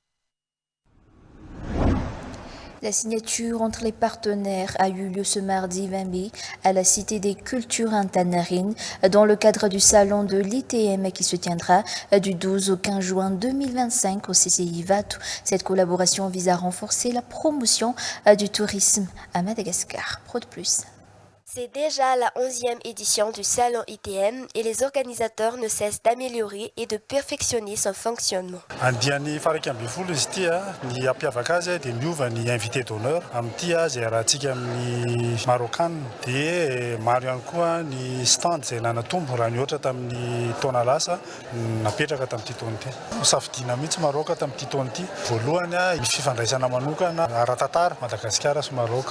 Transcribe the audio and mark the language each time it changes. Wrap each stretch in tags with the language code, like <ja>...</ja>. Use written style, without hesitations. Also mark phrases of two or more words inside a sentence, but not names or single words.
<fr>La signature entre les partenaires a eu lieu ce mardi 20 mai à la Cité des Cultures Antanarines dans le cadre du salon de l'ITM qui se tiendra du 12 au 15 juin 2025 au CCI Vatou. Cette collaboration vise à renforcer la promotion du tourisme à Madagascar. Pro de plus. C'est déjà la 11e édition du Salon ITM et les organisateurs ne cessent d'améliorer et de perfectionner son fonctionnement.</fr> <mg>Andiany farak'amby folo izy ity ny ampiavaka azy dia miova ny</mg> <fr>invité d'honneur</fr> <mg>amin'ity zay rahantsika amin'ny Marocaine dia maro ihany koa ny stand zay nanatombo raha ny ohatra tamin'ny taona lasa napetraka tamin'ity taona ity. Safidiana mihitsy Maroc tamin'ity taona ity. Voalohany misy fifandraisana manokana ara-tantara Madagasikara sy Maroc.</mg>